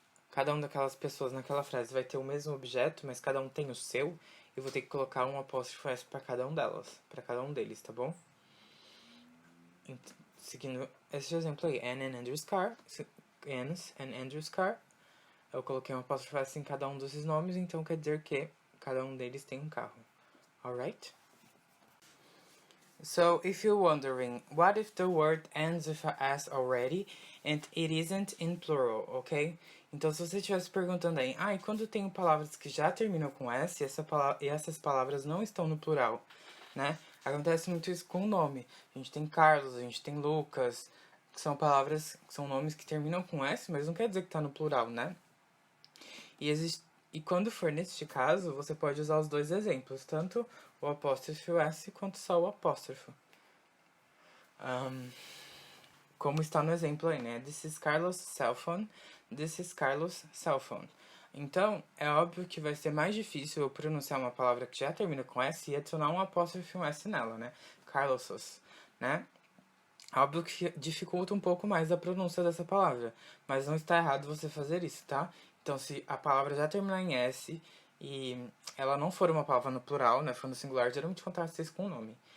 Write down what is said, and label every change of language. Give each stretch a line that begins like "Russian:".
Portuguese: cada uma daquelas pessoas naquela frase vai ter o mesmo objeto, mas cada um tem o seu, eu vou ter que colocar um apóstrofo S para cada um delas, para cada um deles, tá bom? Seguindo esse exemplo aí, Anne and Andrew's car, Anne's and Andrew's car, eu coloquei um apóstrofo S em cada um desses nomes, então quer dizer que cada um deles tem um carro.
English: Alright? So, if you're wondering, what if the word ends with a S already and it isn't in plural, ok?
Portuguese: Então, se você estivesse perguntando aí, e quando eu tenho palavras que já terminam com S e essas palavras não estão no plural, né? Acontece muito isso com o nome. A gente tem Carlos, a gente tem Lucas, que são palavras, são nomes que terminam com S, mas não quer dizer que tá no plural, né? E quando for neste caso, você pode usar os dois exemplos, tanto o apóstrofo S quanto só o apóstrofo. Como está no exemplo aí, né?
English: This is Carlos' cell phone. This is Carlos' cell phone.
Portuguese: Então, é óbvio que vai ser mais difícil eu pronunciar uma palavra que já termina com S e adicionar um apóstrofo S nela, né? Carlosos, né? Óbvio que dificulta um pouco mais a pronúncia dessa palavra, mas não está errado você fazer isso, tá? Então, se a palavra já terminar em S e ela não for uma palavra no plural, né, for no singular, geralmente acontece isso com o nome.